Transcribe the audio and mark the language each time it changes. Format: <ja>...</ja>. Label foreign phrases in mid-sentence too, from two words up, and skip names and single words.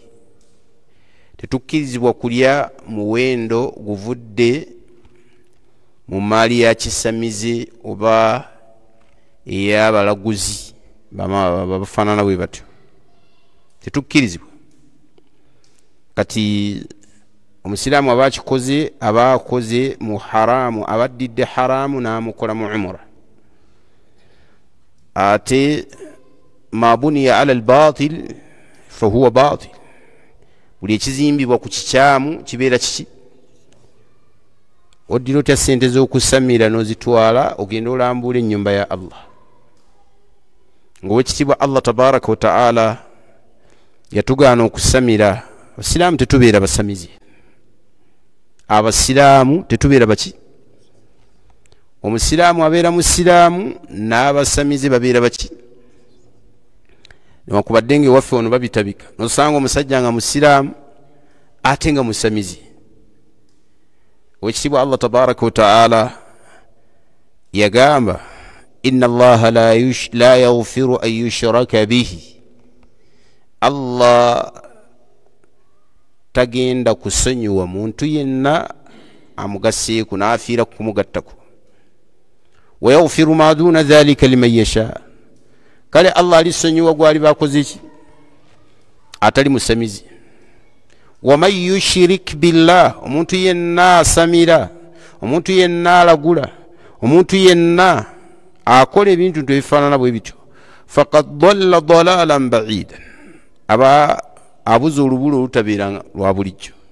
<lg>Tetukkirizibwa kulya muwendo guvudde mu maali ya kisamize oba ey'abalaguzi bafaanana bwe batyo. Tetukkirizibwa. Kati omusiraamu aba akikoze aba akoze mu haramu, abaddidde haramu n'amukola mu umura.</lg> <ar>Ate ما بني على الباطل فهو باطل.</ar> <lg>Buli ekizimbibwa ku kikyamu kibeera kiki? Oddira otya ssente z'okusamira n'ozitwala ogenda olambula ennyumba ya Allah. Ng'owekitiibwa</lg> <ar>الله تبارك وتعالى</ar> <lg>yatugaana okusamira. Abasiraamu tetubeera basamizi. Abasiraamu tetubeera baki? Omusiraamu abeera musiraamu, n'abasamizi babeera baki? Newankubadde ng'ewaffe ono babitabika, nosanga omusajja nga musiraamu ate nga musamizi. Owekitiibwa</lg> <ar>الله تبارك وتعالى</ar> <lg>yagamba,</lg> <ar>إن الله لا يغفر أن يشرك به.</ar> <lg>Allah tagenda kusonyiwa muntu yenna amugasseeku n'afiira kumugattako.</lg> <ar>ويغفر ما دون ذلك لمن يشاء.</ar> <lg>Kale Allah alisonyiwa gwali bakoze ki? Atali musamizi.</lg> <ar>ومن يشرك بالله,</ar> <lg>omuntu yenna asamira, omuntu yenna alagula, omuntu yenna akola ebintu ebifaanana bwe bityo,</lg> <ar>فقد ضل ضلالا بعيدا,</ar> <lg>aba abuza olubulo olutabeera lwa bulijjo.</lg>